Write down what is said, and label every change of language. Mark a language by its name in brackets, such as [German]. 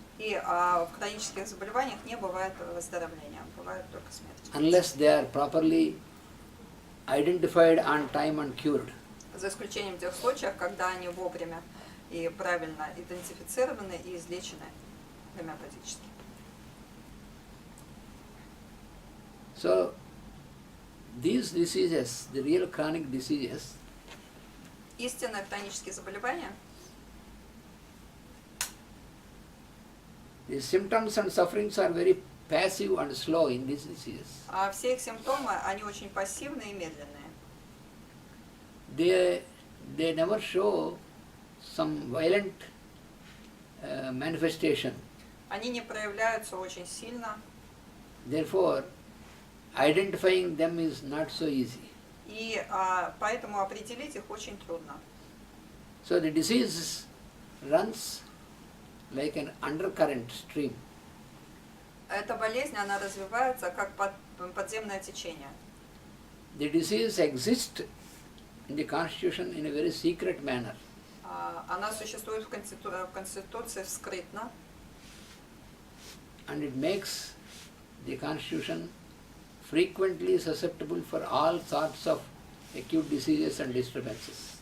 [Russian] И в хронических заболеваниях не бывает выздоровления, бывает только смерть. [English] unless they are properly identified on time and cured. [Russian] За исключением тех случаев, когда они вовремя и правильно идентифицированы и излечены гомеопатически. [English] So these diseases, the real chronic diseases, [Russian] Истинные хронические заболевания, [English] the symptoms and sufferings are very passive and slow in these diseases. [Russian] все их симптомы, они очень пассивные и медленные. [English] They never show some violent manifestation. [Russian] Они не проявляются очень сильно, [English] Therefore, identifying them is not so easy. [Russian] и поэтому определить их очень трудно. [English] So the disease runs like an undercurrent stream. [Russian] Эта болезнь, она развивается как подземное течение. [English] The disease exists in the constitution in a very secret manner. [Russian] Она существует в Конституции скрытно, [English] And it makes the constitution frequently susceptible for all sorts of acute diseases and disturbances.